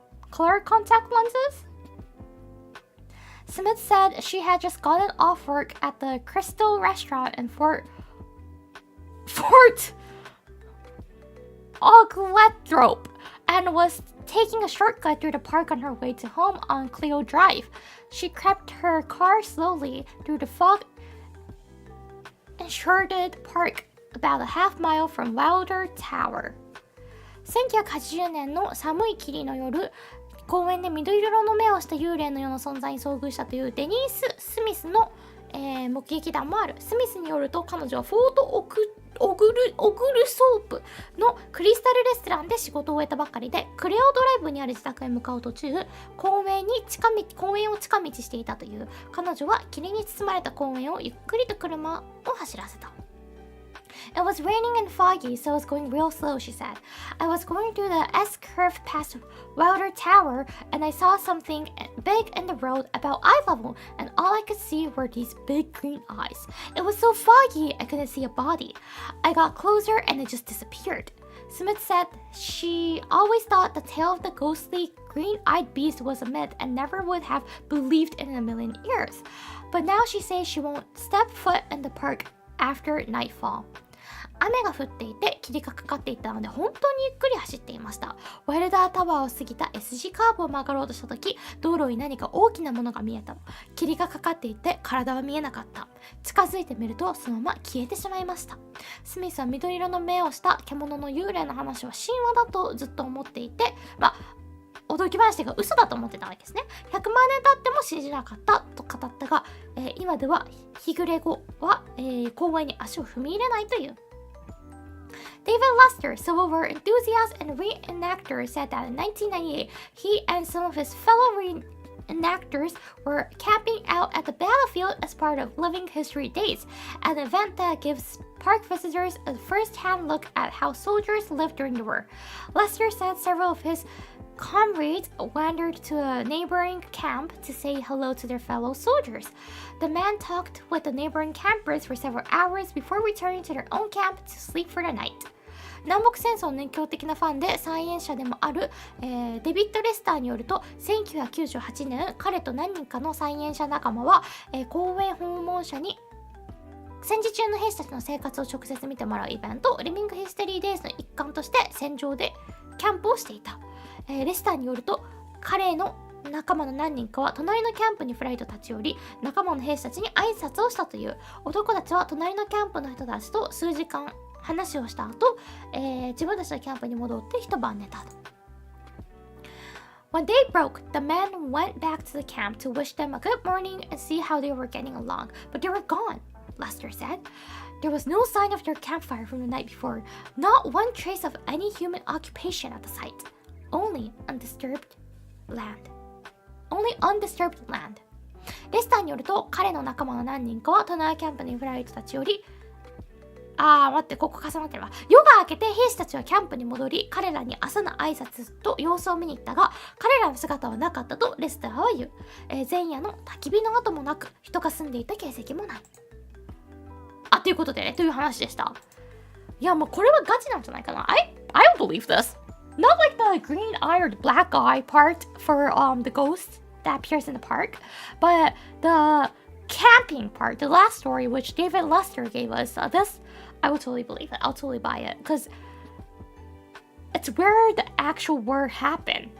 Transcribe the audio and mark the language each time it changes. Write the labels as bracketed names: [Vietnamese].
[English] Color contact lenses? Smith said she had just gotten off work at the Crystal restaurant in Fort Oglethorpe and was taking a shortcut through the park on her way to home on Clio Drive. She crept her car slowly through the fog-enshrouded park about a half mile from Wilder Tower. [Japanese] 1980年の寒い霧の夜、公園で緑色の目をした幽霊のような存在に遭遇したというデニース・スミスの、目撃談もある。スミスによると、彼女はフォートオグルソープのクリスタルレストランで仕事を終えたばかりで、クレオドライブにある自宅へ向かう途中、公園を近道していたという。彼女は霧に包まれた公園をゆっくりと車を走らせた。 [English] It was raining and foggy, so I was going real slow, she said. I was going through the S-curve past Wilder Tower, and I saw something big in the road about eye level, and all I could see were these big green eyes. It was so foggy, I couldn't see a body. I got closer, and it just disappeared. Smith said she always thought the tale of the ghostly green-eyed beast was a myth and never would have believed it in a million years. But now she says she won't step foot in the park after nightfall. [Japanese] 雨が降っていて霧がかかっていたので本当にゆっくり走っていました。ワイルダータワーを過ぎた S 字カーブを曲がろうとした時、道路に何か大きなものが見えたの。霧がかかっていて体は見えなかった。近づいてみるとそのまま消えてしまいました。スミスは緑色の目をした獣の幽霊の話は神話だとずっと思っていて、驚き話が嘘だと思ってたわけですね。 100万年経っても信じなかったと語ったが、今では日暮れ後は、公園に足を踏み入れないという。 [English] David Lester, Civil War enthusiast and reenactor, said that in 1998, he and some of his fellow reenactors were camping out at the battlefield as part of Living History Days, an event that gives park visitors a first-hand look at how soldiers lived during the war. Lester said several of his comrades wandered to a neighboring camp to say hello to their fellow soldiers. The man talked with the neighboring campers for several hours before returning to their own camp to sleep for the night. [Japanese] 南北戦争の熱狂的なファンで再演者でもある、デビッド・レスターによると、1998年彼と何人かの再演者仲間は、公園訪問者に戦時中の兵士たちの生活を直接見てもらうイベント、リビング・ヒステリー・デイズの一環として戦場でキャンプをしていた。レスターによると、彼の仲間の何人かは隣のキャンプにフライト立ち寄り、仲間の兵士たちに挨拶をしたという。男たちは隣のキャンプの人たちと数時間話をした後、自分たちのキャンプに戻って一晩寝た。 [English] When day broke, the men went back to the camp to wish them a good morning and see how they were getting along, but they were gone, Lester said. There was no sign of their campfire from the night before, not one trace of any human occupation at the site, only undisturbed land. only undisturbed land. [Japanese] レスターによると、彼の仲間の何人かはトナーキャンプに振られる人たちより、待って、ここ重なってるわ。夜が明けて兵士たちはキャンプに戻り、彼らに朝の挨拶と様子を見に行ったが、彼らの姿はなかったとレスターは言う。前夜の焚き火の跡もなく、人が住んでいた形跡もない。ということでね、という話でした。いや、もうこれはガチなんじゃないかな。 [English] I don't believe this. Not like the green-eyed black guy part for the ghost that appears in the park, but the camping part, the last story which David Lester gave us, this, I would totally believe it. I'll totally buy it because it's where the actual war happened.